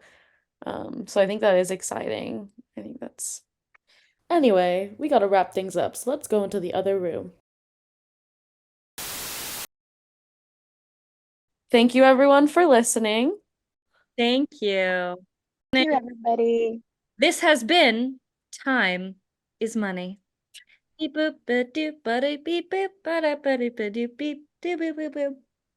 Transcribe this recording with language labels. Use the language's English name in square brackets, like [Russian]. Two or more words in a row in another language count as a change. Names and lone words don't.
[English] So I think that is exciting. I think that's Anyway, we gotta wrap things up, so let's go into the other room. Thank you everyone for listening. Thank you. Thank you, everybody. This has been Time is Money. Beep boop ba doop ba doop beep boop ba da ba doop ba doop beep doop boop boop boop.